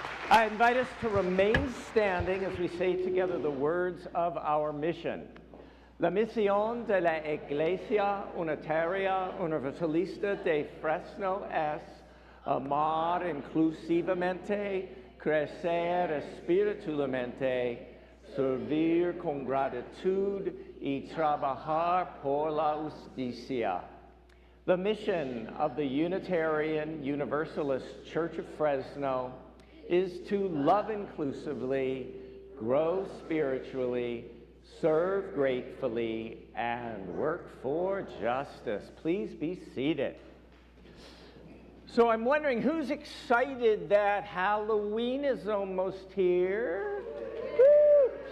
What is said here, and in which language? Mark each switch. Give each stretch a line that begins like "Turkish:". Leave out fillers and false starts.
English: I invite us to remain standing as we say together the words of our mission.
Spanish: La misión de la Iglesia Unitaria Universalista de Fresno es amar inclusivamente, crecer espiritualmente, servir con gratitud y trabajar por la justicia.
English: The mission of the Unitarian Universalist Church of Fresno is to love inclusively, grow spiritually, serve gratefully, and work for justice. Please be seated. So I'm wondering, who's excited that Halloween is almost here? Woo!